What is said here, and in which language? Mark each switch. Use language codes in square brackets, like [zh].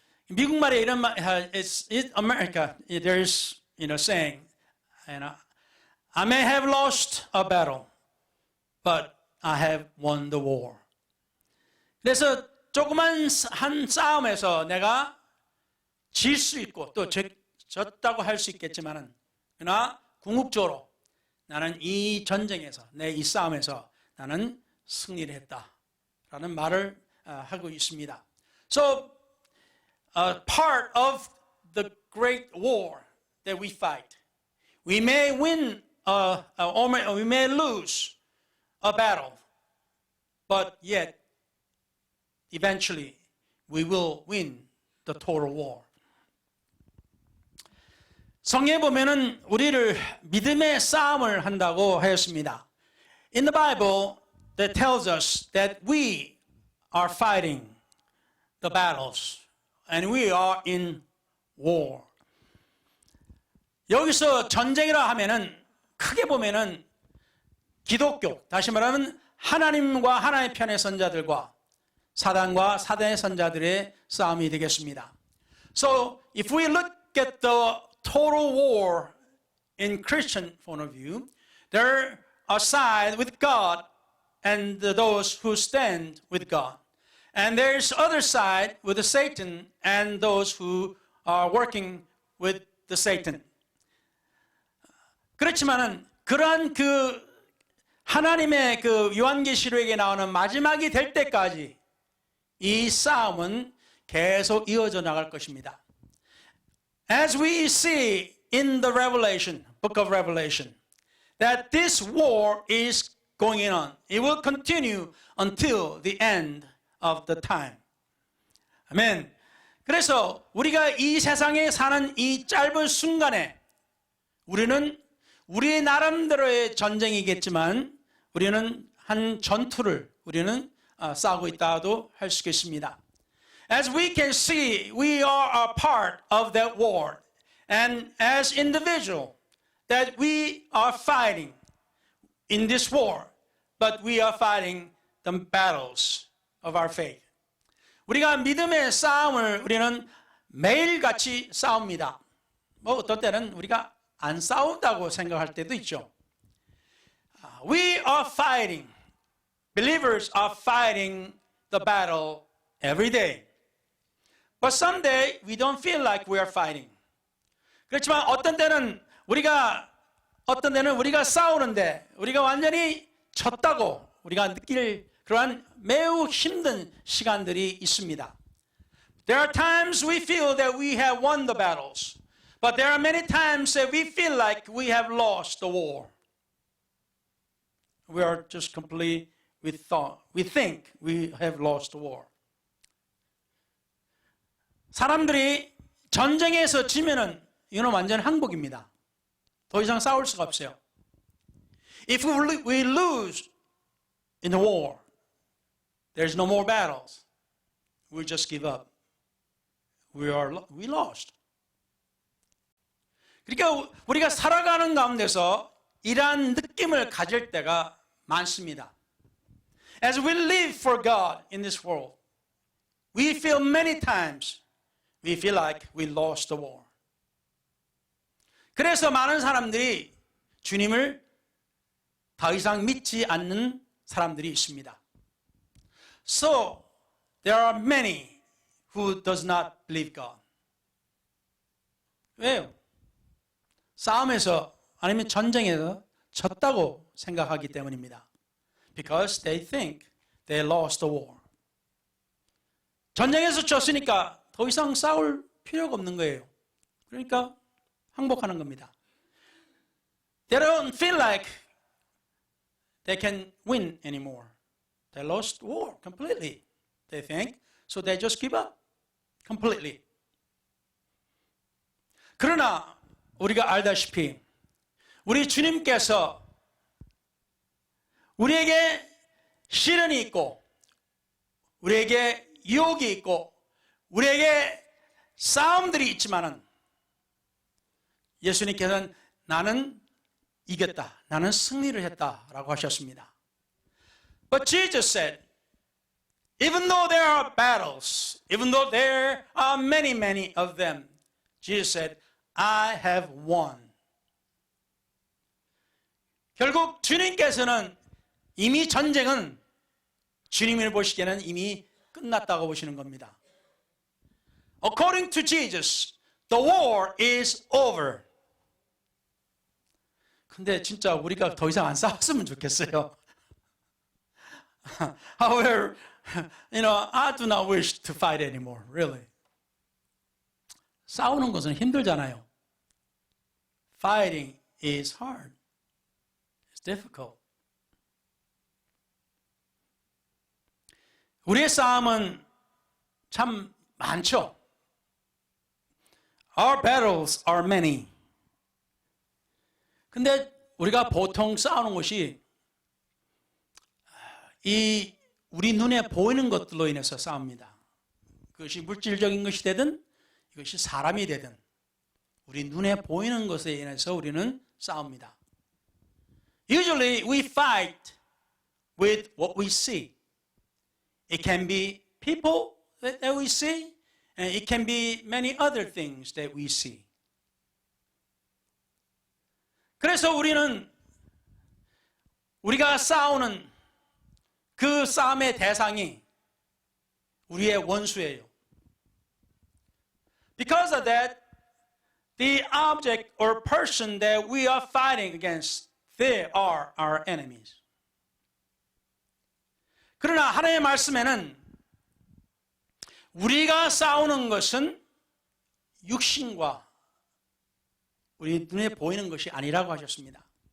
[ko] 미국말에 이런 말, [en] it's America. There's saying, I may have lost a battle, but I have won the war. [ko] 그래서 조그만 한 싸움에서 내가 질 수 있고 또 졌다고 할 수 있겠지만은 그러나 궁극적으로 나는 이 전쟁에서 이 싸움에서 나는 승리를 했다라는 말을 하고 있습니다. [en] So part of the great war that we fight, we may win or we may lose a battle, but yet eventually we will win the total war. [ko] 성경에 보면은 우리를 믿음의 싸움을 한다고 하였습니다. [en] In the Bible, that tells us that we are fighting the battles and we are in war. [ko] 여기서 전쟁이라 하면은 크게 보면은 기독교, 다시 말하면 하나님과 하나님의 편의 선자들과 사단과 사단의 선자들의 싸움이 되겠습니다. [en] So if we look at the total war in Christian point of view, there are sides with God and those who stand with God. And there's other side with the Satan and those who are working with the Satan. [ko] 그렇지만은 그러한 그 하나님의 그 요한계시록에 나오는 마지막이 될 때까지 이 싸움은 계속 이어져 나갈 것입니다. [en] As we see in the Revelation, book of Revelation, that this war is going on. It will continue until the end of the time. [ko] 아멘. 그래서 우리가 이 세상에 사는 이 짧은 순간에 우리는 우리 나름대로의 전쟁이겠지만 우리는 한 전투를 우리는 싸우고 있다도 할 수 있겠습니다. [en] As we can see, we are a part of that war. And as individual, that we are fighting in this war, but we are fighting the battles of our faith. [ko] 우리가 믿음의 싸움을 우리는 매일같이 싸웁니다. 뭐 어떤 때는 우리가 안 싸운다고 생각할 때도 있죠. [en] We are fighting. Believers are fighting the battle every day. But someday we don't feel like we are fighting. [ko] 그렇지만 어떤 때는 우리가 싸우는데 우리가 완전히 졌다고 우리가 느낄 그러한 매우 힘든 시간들이 있습니다. [en] There are times we feel that we have won the battles, but there are many times that we feel like we have lost the war. We are just completely, we think we have lost the war. [ko] 사람들이 전쟁에서 지면은 이건 완전 항복입니다. 더 이상 싸울 수가 없어요. [en] If we lose in the war, there's no more battles. We'll just give up. We lost. [ko] 그러니까 우리가 살아가는 가운데서 이러한 느낌을 가질 때가 많습니다. [en] As we live for God in this world, we feel many times we feel like we lost the war. [ko] 그래서 많은 사람들이 주님을 더 이상 믿지 않는 사람들이 있습니다. [en] So there are many who does not believe God. [ko] 왜요? 싸움에서 아니면 전쟁에서 졌다고 생각하기 때문입니다. [en] Because they think they lost the war. [ko] 전쟁에서 졌으니까 더 이상 싸울 필요가 없는 거예요. 그러니까 항복하는 겁니다. [en] They don't feel like they can win anymore. They lost war completely, they think. So they just give up completely. [ko] 그러나 우리가 알다시피 우리 주님께서 우리에게 시련이 있고 우리에게 유혹이 있고 우리에게 싸움들이 있지만은 예수님께서는 나는 이겼다. 나는 승리를 했다라고 하셨습니다. [en] But Jesus said, even though there are battles, even though there are many, many of them, Jesus said, I have won. [ko] 결국 주님께서는 이미 전쟁은 주님을 보시기에는 이미 끝났다고 보시는 겁니다. [en] According to Jesus, the war is over. [ko] 근데 진짜 우리가 더 이상 안 싸웠으면 좋겠어요. [en] However, I do not wish to fight anymore, really. [ko] 싸우는 것은 힘들잖아요. [en] Fighting is hard. It's difficult. [ko] 우리의 싸움은 참 많죠. [en] Our battles are many. [ko] 근데 우리가 보통 싸우는 것이 우리 눈에 보이는 것들로 인해서 싸웁니다. 그것이 물질적인 것이 되든 이것이 사람이 되든 우리 눈에 보이는 것에 인해서 우리는 싸웁니다. [en] Usually we fight with what we see. It can be people that we see, and it can be many other things that we see. [ko] 그래서 우리가 싸우는 그 싸움의 대상이 우리의 원수예요. [en] Because of that, the object or person that we are fighting against, they are our enemies. [ko] 그러나 하나님의 말씀에는 우리가 싸우는 것은 육신과 우리 눈에 보이는 것이 아니라고 하셨습니다.